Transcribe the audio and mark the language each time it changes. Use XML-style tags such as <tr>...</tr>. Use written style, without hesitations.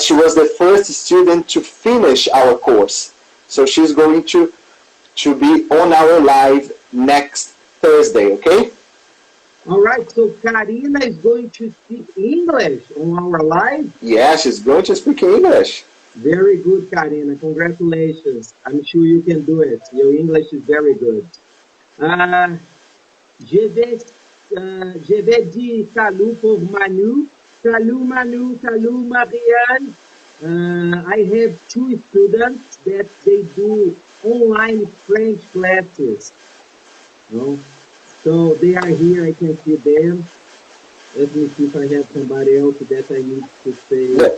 <en>She was the first student to finish our course, so she's going to be on our live next Thursday, okay? All right, so Karina is going to speak English on our live. Yeah, she's going to speak English. Very good, Karina. Congratulations. I'm sure you can do it. Your English is very good.</en> <fr>Uh, je vais, je vais dire salut pour Manu. Salut Manu, salut Marianne.</fr> <en>I have two students that they do online French classes. No? So they are here. I can see them. Let me see if I have somebody else that I need to say.</en>